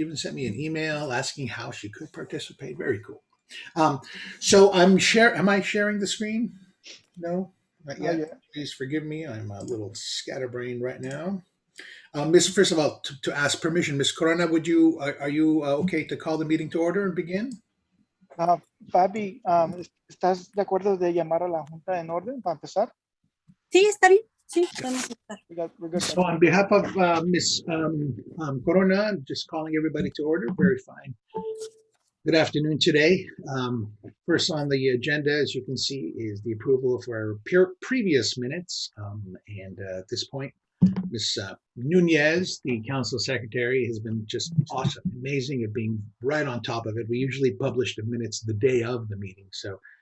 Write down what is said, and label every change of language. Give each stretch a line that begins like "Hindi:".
English: She even sent me an email asking how she could participate. Very cool. So am I sharing the screen? No, not yet. yet. Please forgive me. I'm a little scatterbrained right now. First of all, to ask permission, Ms. Corona, are you okay to call the meeting to order and begin?
Spanish: Fabi, ¿estás de acuerdo de llamar a la junta en orden para empezar? Sí, está bien. Sí, podemos estar.
English: We're good. So on behalf of Ms. Corona, I'm just calling everybody to order. Very fine. Good afternoon today. First on the agenda, as you can see, is the approval of our previous minutes. And at this point, Ms. Nunez, the council secretary, has been just awesome, amazing at being right on top of it. We usually publish the minutes the day of the meeting. So